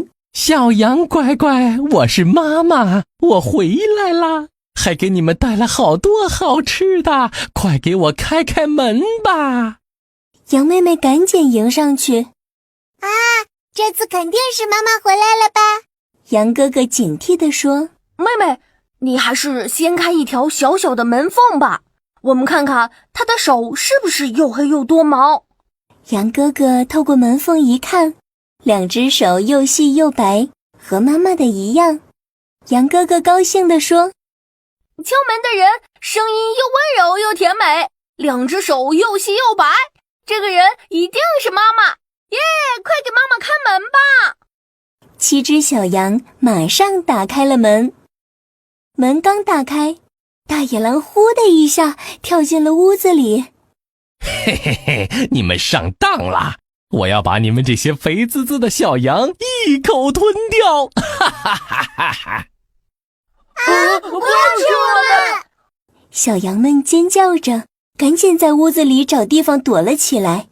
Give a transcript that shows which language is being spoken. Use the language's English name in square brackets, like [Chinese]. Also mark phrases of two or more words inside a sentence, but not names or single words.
[Chinese] 小羊乖乖，我是媽媽，我回来啦，還給你們帶了好多好吃的，快給我開開門吧。羊妹妹趕緊迎上去。这次肯定是媽媽回來了吧？羊哥哥警惕地說。妹妹，你還是先開一條小小的門縫吧，我們看看他的手是不是又黑又多毛。羊哥哥透過門縫一看，兩只手又細又白，和媽媽的一樣。羊哥哥高興地說： 敲门的人聲音又溫柔又甜美，兩只手又細又白，這個人一定是媽媽。耶，快給媽媽開門吧！7 只小羊馬上打開了門。門剛打開，大野狼呼的一下跳進了屋子裡。嘿嘿嘿，你們上當了！我要把你們這些肥滋滋的小羊一口吞掉！哈哈哈哈哈！不要吃我們！小羊們尖叫着，趕緊在屋子裡找地方躲了起来。